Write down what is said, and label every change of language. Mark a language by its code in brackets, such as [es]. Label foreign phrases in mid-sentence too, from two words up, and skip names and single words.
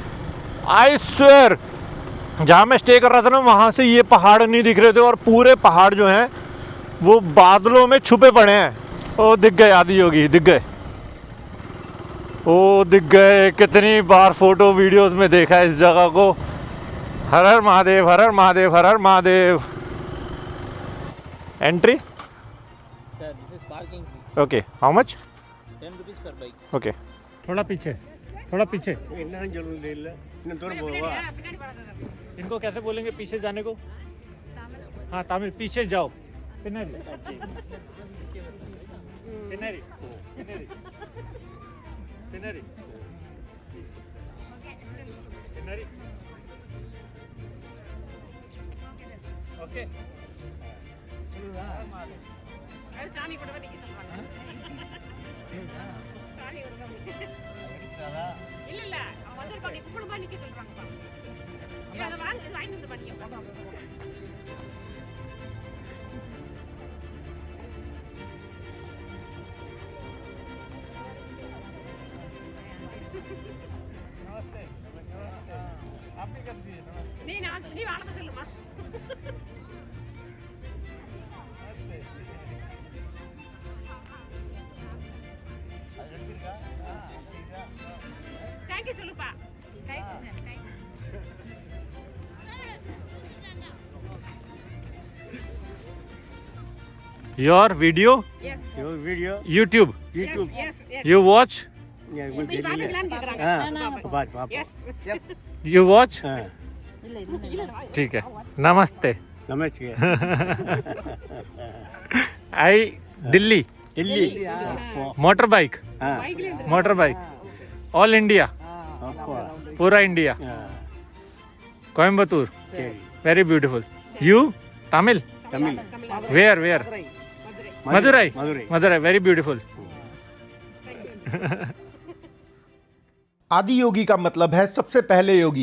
[en] I swear, [hi] जहाँ मैं स्टे कर रहा था ना वहाँ से ये पहाड़ नहीं दिख रहे थे, और पूरे पहाड़ जो हैं वो बादलों में छुपे पड़े हैं। ओ दिख गए, आदियोगी दिख गए। ओ दिख गए, कितनी बार फोटो वीडियोस में देखा है इस जगह को। हर हर महादेव, हर हर महादेव, हर हर महादेव। एंट्री [en] Sir, this is parking fee. okay, how much? 10 rupees per bike. ओके, [hi] थोड़ा पीछे, थोड़ा पीछे। इनको कैसे बोलेंगे पीछे जाने को? हाँ तमिल, पीछे जाओ। पिनरी पिनरी पिनरी पिनरी पिनरी ओके। [ta] சாமி கூட நிக்க சொல்றாங்க. சாமி கூட இல்ல இல்ல அவன் வந்திருப்பான், நீ கும்பிடுமா நிக்க சொல்றாங்கப்பா. இல்ல அத வாங்க சைன் வந்து பண்ணிக்க. [hi] नमस्ते, नमस्ते। आप भी कर दीजिए नमस्ते। [ta] நீ வானத்தை சொல்லுமா. தேங்க்யூ சொல்லுப்பா. [en] Your video, எஸ் Your video, YouTube, YouTube. yes yes you watch, Yeah, [ta] நீ பாத்துக்கலாம்னு கேக்குறாங்க. [hi] बात बात [en] எஸ் you watch, [hi] हाँ ठीक है, नमस्ते। नमस्ते [en] I दिल्ली, दिल्ली motor bike, [hi] हाँ [ta] பைக்ல இருந்து [en] motor bike, all India, [hi] आपको पूरा इंडिया, हाँ कोयम्बतूर, चलिए [en] very beautiful. You तमिल, तमिल where where, मदुरई, मदुरई मदुरई, very beautiful. [hi] आदि योगी का मतलब है सबसे पहले योगी।